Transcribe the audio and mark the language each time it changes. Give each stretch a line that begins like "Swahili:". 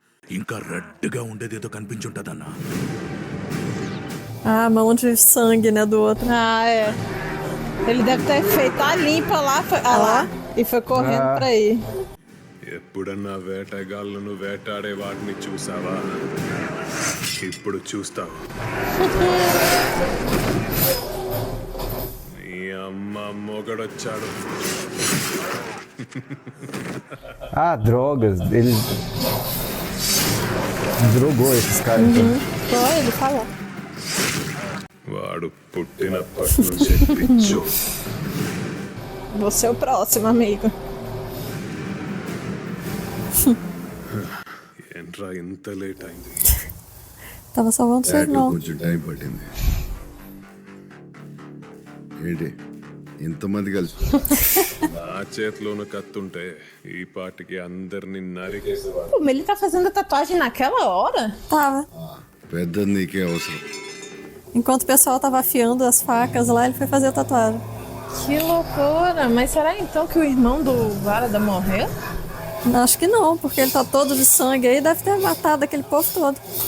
Telugu: ఇంకా రెడ్గా ఉండేదేదో కనిపించుంటదన్నా.
Portuguese: Ah, a mão de sangue, né, do outro. Ah, é. Ele deve ter feito a limpa lá, lá e foi correndo pra ir.
Telugu: ఎప్పుడన్నా వేటగాళ్ళను వేటాడే వాటిని చూసావా? ఇప్పుడు చూస్తావు. నీ అమ్మ మొగడొచ్చాడు.
Portuguese: Ah, drogas. Ele drogou esses caras. Então. Foi, ele falou.
Telugu: వాడు పుట్టినప్పటి నుంచి పిచ్చు.
Portuguese: Você é o próximo, amigo.
Telugu: ఏంట్రా ఇంత లేట్ అయింది?
Portuguese: Tava salvando seu irmão.
Telugu: కొంచెం టైం పట్టింది. ఏంటి ఇంతమంది కలిసి నా చేతిలోను కత్తుంటే ఈ పాటికి అందరిని నరికేసేవాడు.
Portuguese: Pô, mas ele tá fazendo a tatuagem naquela hora? Tava.
Telugu: పెద్ద నీకే అవసరం.
Portuguese: Enquanto o pessoal tava afiando as facas lá, ele foi fazer a tatuagem. Que loucura! Mas será então que o irmão do Varada morreu? Acho que não, porque ele tá todo de sangue aí, deve ter matado aquele povo todo.